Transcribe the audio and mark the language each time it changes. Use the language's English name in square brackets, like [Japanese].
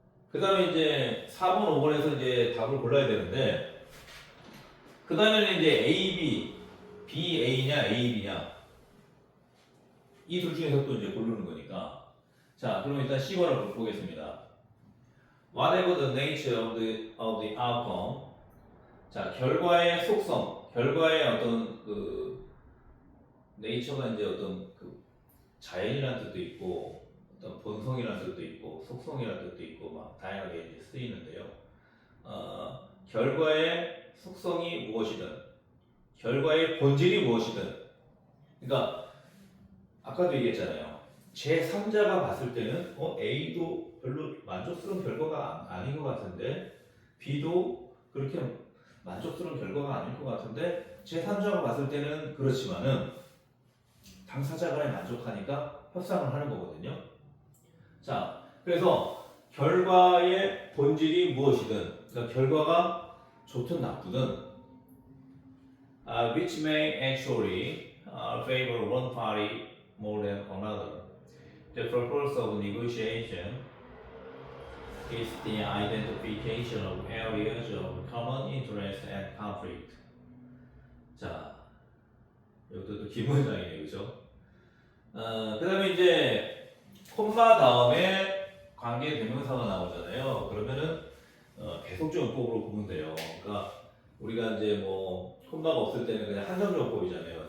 [Korean] 그 다음에 이제 4번, 5번에서 이제 답을 골라야 되는데, 그 다음에는 이제 A, B, B, A냐, A, B냐. 이 둘 중에서 또 이제 고르는 거니까. 자, 그럼 일단 C번을 보겠습니다. [English] Whatever the nature of the outcome. [Korean] 자, 결과의 속성, 결과의 어떤 그 nature가 이제 어떤 그 자연이라는 뜻도 있고, 어떤 본성이라는 뜻도 있고, 속성이라는 뜻도 있고, 막 다양하게 이제 쓰이는데요. 결과의 속성이 무엇이든, 결과의 본질이 무엇이든, 그러니까 아까도 얘기했잖아요. 제3자가 봤을 때는 A도 별로 만족스러운 결과가 아닌 것 같은데 B도 그렇게 만족스러운 결과가 아닐 것 같은데 제3자가 봤을 때는 그렇지만은 당사자 간에 만족하니까 협상을 하는 거거든요. 자, 그래서 결과의 본질이 무엇이든, 그러니까 결과가 좋든 나쁘든, [English] which may actually favor one party more than another. The purpose of negotiation is the identification of areas of common interest and conflict. [Korean] 자, 이것도 또 기본장이네요, 그죠? 그 다음에 이제 콤마 다음에 관계 대명사가 나오잖아요. 그러면은 계속적용법으로 보면 돼요. 그러니까 우리가 이제 뭐 콤마가 없을 때는 그냥 한정적법이잖아요.